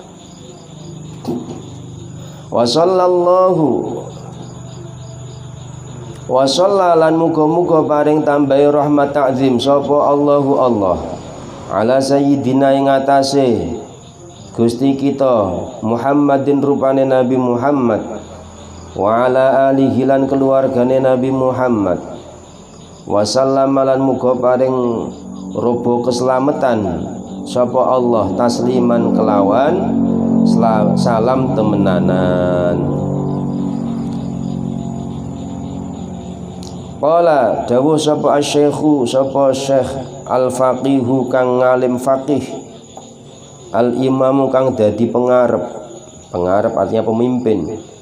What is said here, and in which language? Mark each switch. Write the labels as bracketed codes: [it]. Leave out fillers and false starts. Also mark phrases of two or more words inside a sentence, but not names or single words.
[ar] وصلى الله وصلاة [jv] muga-muga paring tambahi rahmat ta'zim sapa Allahu Allah [ar] على سيدنا [jv] ing atase Gusti kita Muhammadin rupane Nabi Muhammad [ar] وعلى آله [jv] lan keluargane Nabi Muhammad [ar] وسلم [jv] lan muga paring robo keselamatan sapa Allah tasliman kelawan salam temenanan. Qala dawuh sapa asy-syaikhu sapa Syekh al-faqihu kang ngalim faqih, al-imamu kang dadi pengarep [id] artinya pemimpin,